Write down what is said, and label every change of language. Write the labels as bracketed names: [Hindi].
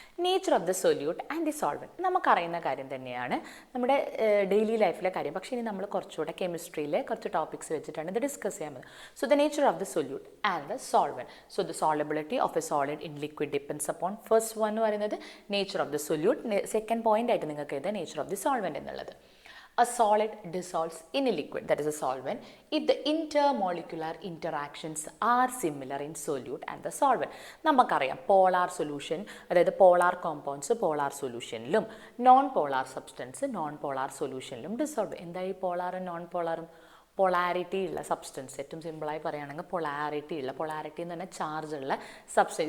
[English] nature of the solute and the solvent [Malayalam] നമുക്കറിയുന്ന കാര്യം തന്നെയാണ്, നമ്മുടെ ഡെയിലി ലൈഫിലെ കാര്യം. പക്ഷേ ഇനി നമ്മൾ കുറച്ചുകൂടെ കെമിസ്ട്രിയിലെ കുറച്ച് ടോപ്പിക്സ് വെച്ചിട്ടാണ് ഇത് ഡിസ്കസ് ചെയ്യാൻ പറ്റുന്നത്. [English] So the nature of the solute and the solvent. So the solubility of a solid in liquid depends upon first one [Malayalam] എന്ന് പറയുന്നത് [English] Nature of the solute. Second point [Malayalam] ആയിട്ട് നിങ്ങൾക്ക് എഴുതാം [English] nature of the solvent [Malayalam] എന്നുള്ളത്. [English] A solid dissolves in a liquid, that is a solvent, if the intermolecular interactions are similar in solute and the solvent. [Malayalam] നമുക്കറിയാം polar solution, അതായത് polar compounds polar സൊല്യൂഷനിലും non polar substance non polar സൊല്യൂഷനിലും dissolve. എന്താ ഈ പോളാറും non പോളാറും? Polarity ഉള്ള substance, ഏറ്റവും സിമ്പിളായി പറയുകയാണെങ്കിൽ polarity എന്ന് പറഞ്ഞാൽ ചാർജ് ഉള്ള സബ്സ്റ്റൻസ്.